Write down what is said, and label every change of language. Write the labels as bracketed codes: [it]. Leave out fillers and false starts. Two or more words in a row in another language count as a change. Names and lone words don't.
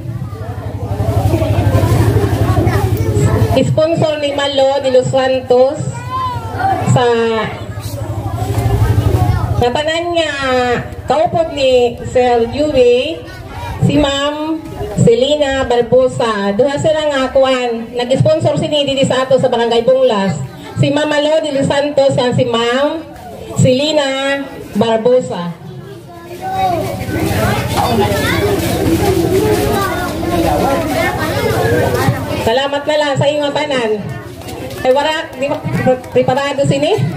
[hil] Sponsor ni Malo de los Santos sa natanan nga kaupod ni Sir Yuri, si Ma'am Selena Barbosa. Duha sila nga kuan, nag-sponsor sini dito sa ato sa Barangay Bunglas. Si Ma'am Malo de los Santos at si Ma'am Selena Barbosa. Salamat na lang sa inyong tanan. Ay wala, di ba preparado sini?